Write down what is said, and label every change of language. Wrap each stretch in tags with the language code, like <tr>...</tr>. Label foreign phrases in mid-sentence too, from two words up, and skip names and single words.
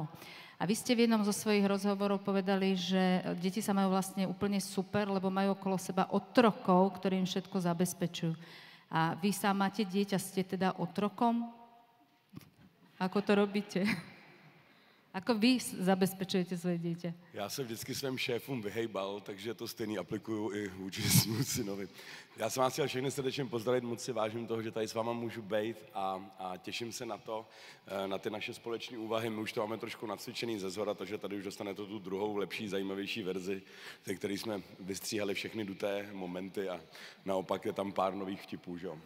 <sk>A vy ste v jednom zo svojich rozhovorov povedali, že deti sa majú vlastne úplne super, lebo majú okolo seba otrokov, ktorým všetko zabezpečujú. A vy sa máte dieťa, ste teda otrokom? Ako to robíte? Ako vy zabezpečujete svoje dieťa?</sk> <cs>Já se vždycky svým šéfům vyhejbal, takže to stejný aplikuju i vůči svému synovi. Já jsem vás chtěl všechny srdečně pozdravit, moc si vážím toho, že tady s váma můžu být a těším se na to, na ty naše společné úvahy. My už to máme trošku nacvičený ze zhora, takže tady už dostanete tu druhou, lepší, zajímavější verzi, ze které jsme vystříhali všechny duté momenty a naopak je tam pár nových vtipů, že jo.</cs>